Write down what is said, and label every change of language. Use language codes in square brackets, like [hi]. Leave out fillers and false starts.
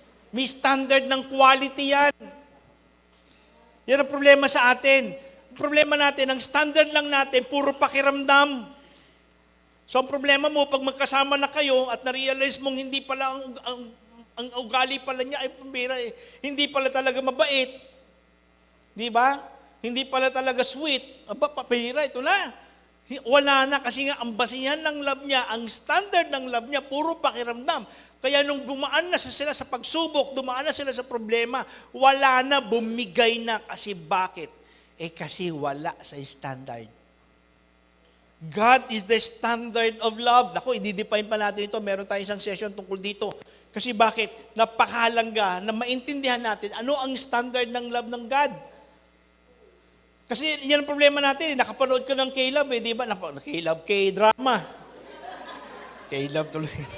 [tl] May standard ng quality yan. Yan ang problema sa atin. Ang problema natin, ang standard lang natin, puro pakiramdam. So ang problema mo, pag magkasama na kayo at na-realize mong hindi pala ang ugali pala niya ay pambira eh. Hindi pala talaga mabait. Di ba? Hindi pala talaga sweet. Aba, papira, ito na. Wala na kasi nga ang basihan ng love niya, ang standard ng love niya, puro pakiramdam. Kaya nung dumaan na sila sa pagsubok, dumaan na sila sa problema, wala na, bumigay na. Kasi bakit? Kasi wala sa standard. [en] God is the standard of love. [tl] Naku, i-define pa natin ito. Meron tayong isang session tungkol dito. Kasi bakit? Napakahalaga na maintindihan natin ano ang standard ng love ng God. Kasi yan ang problema natin. Nakapanood ko ng K-Love, di ba? K-Love, K-drama. K-Love tuloy.